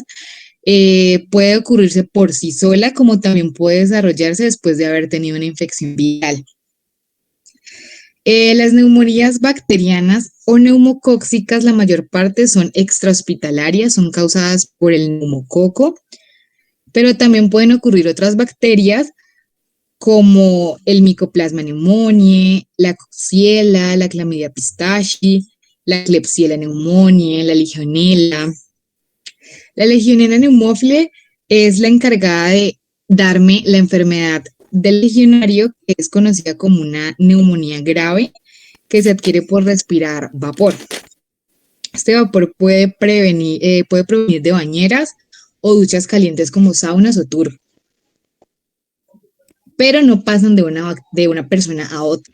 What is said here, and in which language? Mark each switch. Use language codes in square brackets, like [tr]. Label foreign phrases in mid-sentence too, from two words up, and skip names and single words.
[es] Puede ocurrirse por sí sola, como también puede desarrollarse después de haber tenido una infección viral. Las neumonías bacterianas o neumocóxicas, la mayor parte son extrahospitalarias, son causadas por el neumococo, pero también pueden ocurrir otras bacterias como el Mycoplasma pneumoniae, la Coxiella, la Chlamydia pistachi, la Klebsiella pneumoniae, la Legionella. La Legionella pneumófile es la encargada de darme la enfermedad del legionario, que es conocida como una neumonía grave, que se adquiere por respirar vapor. Este vapor puede provenir de bañeras o duchas calientes como saunas o turbo, pero no pasan de una persona a otra.